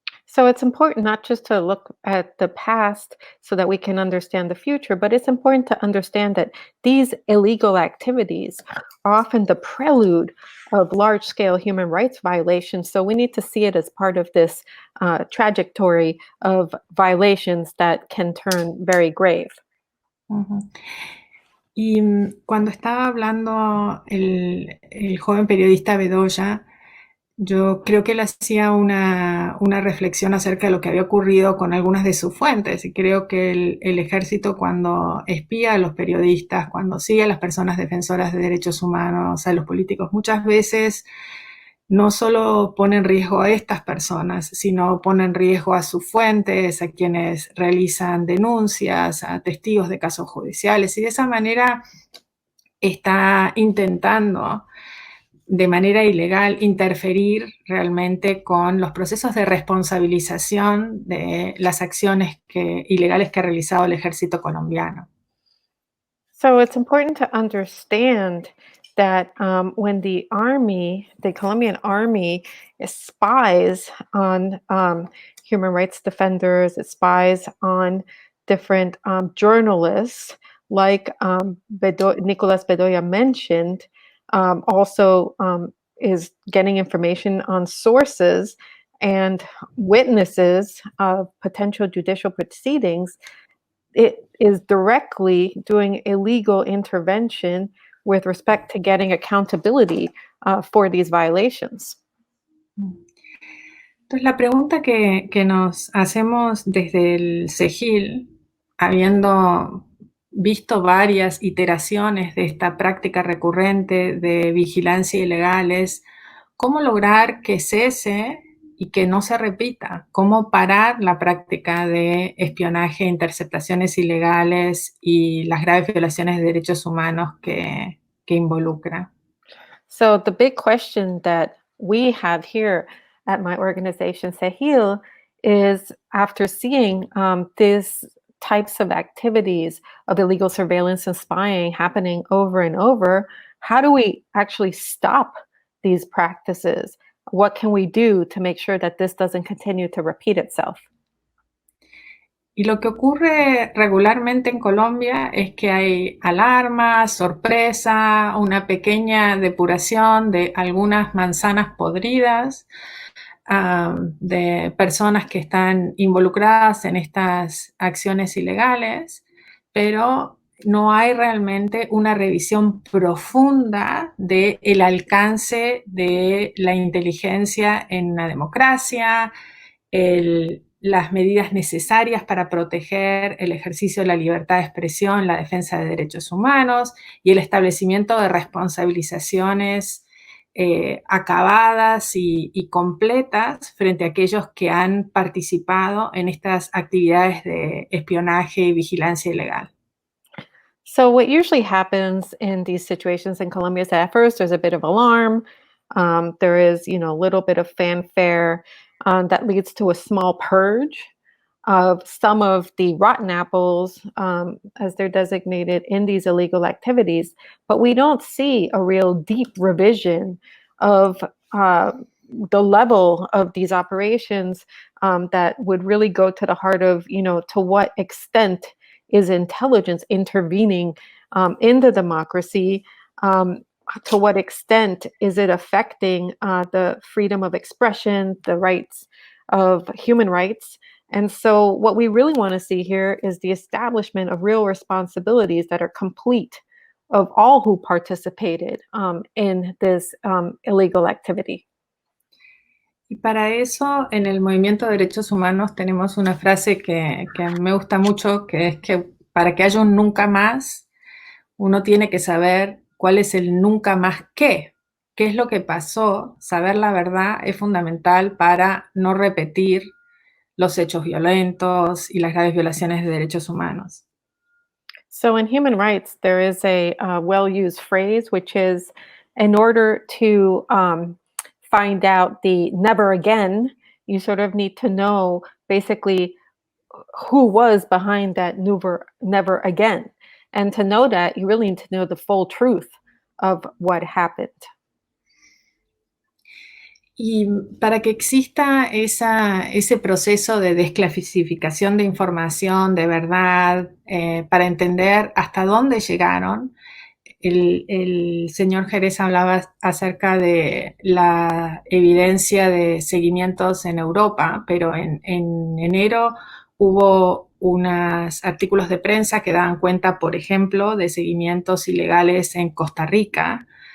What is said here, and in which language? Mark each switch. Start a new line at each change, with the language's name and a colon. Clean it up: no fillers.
English: So it's important not just to look at the past so that we can understand the future, but it's important to understand that these illegal activities are often the prelude of large-scale human rights violations. So we need to see it as part of this trajectory of violations that can turn very grave. Uh-huh.
Spanish: Y cuando estaba hablando el joven periodista Bedoya, yo creo que él hacía una reflexión acerca de lo que había ocurrido con algunas de sus fuentes, y creo que el ejército, cuando espía a los periodistas, cuando sigue a las personas defensoras de derechos humanos, a los políticos, muchas veces no solo pone en riesgo a estas personas, sino pone en riesgo a sus fuentes, a quienes realizan denuncias, a testigos de casos judiciales, y de esa manera está intentando de manera ilegal interferir realmente con los procesos de responsabilización de las acciones ilegales que ha realizado el ejército colombiano.
English: So it's important to understand that when the Colombian army spies on human rights defenders, it spies on different journalists, like Nicolas Bedoya mentioned, also is getting information on sources and witnesses of potential judicial proceedings. it is directly doing illegal intervention with respect to getting accountability for these violations.
Spanish: Entonces, la pregunta que nos hacemos desde el SEGIL, habiendo visto varias iteraciones de esta práctica recurrente de vigilancia ilegal, es cómo lograr que cese y que no se repita, cómo parar la práctica de espionaje, interceptaciones ilegales y las graves violaciones de derechos humanos que involucra.
English: So the big question that we have here at my organization, SEGIL, is after seeing these types of activities of illegal surveillance and spying happening over and over, how do we actually stop these practices? What can we do to make sure that this doesn't continue to repeat itself?
Spanish: Y lo que ocurre regularmente en Colombia es que hay alarmas, sorpresa, una pequeña depuración de algunas manzanas podridas, de personas que están involucradas en estas acciones ilegales, pero no hay realmente una revisión profunda del alcance de la inteligencia en una democracia, las medidas necesarias para proteger el ejercicio de la libertad de expresión, la defensa de derechos humanos y el establecimiento de responsabilizaciones acabadas y completas frente a aquellos que han participado en estas actividades de espionaje y vigilancia ilegal.
English: So what usually happens in these situations in Colombia is that at first there's a bit of alarm. There is, a little bit of fanfare that leads to a small purge of some of the rotten apples, as they're designated, in these illegal activities. But we don't see a real deep revision of the level of these operations that would really go to the heart of, to what extent is intelligence intervening in the democracy? To what extent is it affecting the freedom of expression, the rights of human rights? And so what we really want to see here is the establishment of real responsibilities that are complete of all who participated in this illegal activity.
Spanish: Y para eso, en el movimiento de derechos humanos tenemos una frase que me gusta mucho, que es que para que haya un nunca más, uno tiene que saber cuál es el nunca más qué es lo que pasó. Saber la verdad es fundamental para no repetir los hechos violentos y las graves violaciones de derechos humanos.
English: So in human rights, there is a well-used phrase, which is, in order to find out the never again, you sort of need to know basically who was behind that never again. And to know that, you really need to know the full truth of what happened.
Spanish: Y para que exista ese proceso de desclasificación de información, de verdad, para entender hasta dónde llegaron, el señor Jerez hablaba acerca de la evidencia de seguimientos en Europa, pero en enero hubo unos artículos de prensa que daban cuenta, por ejemplo, de seguimientos ilegales en Costa Rica.